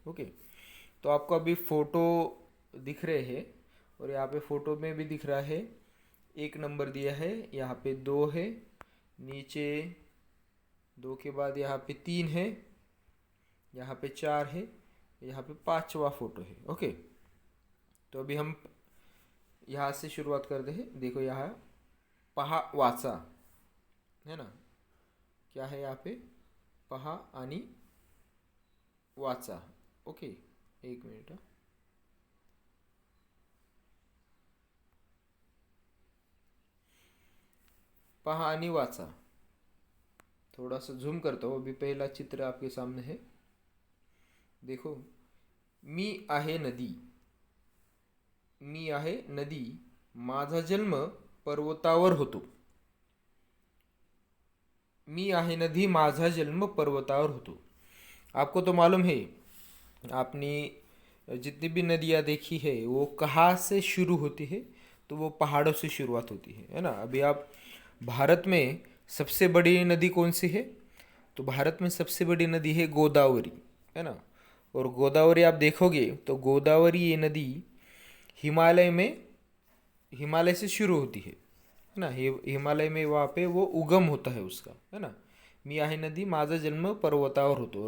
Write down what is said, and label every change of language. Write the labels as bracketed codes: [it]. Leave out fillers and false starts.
[hi] Okay, तो आपको अभी फ़ोटो दिख रहे हैं और यहाँ पे फ़ोटो में भी दिख रहा है, एक नंबर दिया है, यहाँ पे 2 है, नीचे 2 के बाद यहाँ पे 3 है, यहाँ पे 4 है, यहाँ पे 5वां फ़ोटो है। ओके, तो अभी हम यहाँ से शुरुआत करते हैं। देखो यहाँ पहा वाचा है ना, क्या है यहाँ पे, [mr] पहा आणि वाचा। [hi] ओके, एक मिनिट हा. [mr] पहा आणि वाचा। [hi] थोड़ा सा झूम करता हूँ। अभी पहला चित्र आपके सामने है, देखो। [mr] मी आहे नदी, मी आहे नदी, माझा जन्म पर्वतावर होतो। मी आहे नदी, माझा जन्म पर्वतावर होतो। [hi] आपको तो मालूम है, आपने जितनी भी नदियाँ देखी है वो कहाँ से शुरू होती है, तो वो पहाड़ों से शुरुआत होती है ना। अभी आप भारत में सबसे बड़ी नदी कौन सी है, तो भारत में सबसे बड़ी नदी है गोदावरी, है ना। और गोदावरी आप देखोगे तो गोदावरी ये नदी हिमालय में, हिमालय से शुरू होती है ना। हिमालय में वहाँ पे वो उगम होता है उसका, है ना। [mr] मी आहे नदी, माझा जन्म पर्वतावर होतो।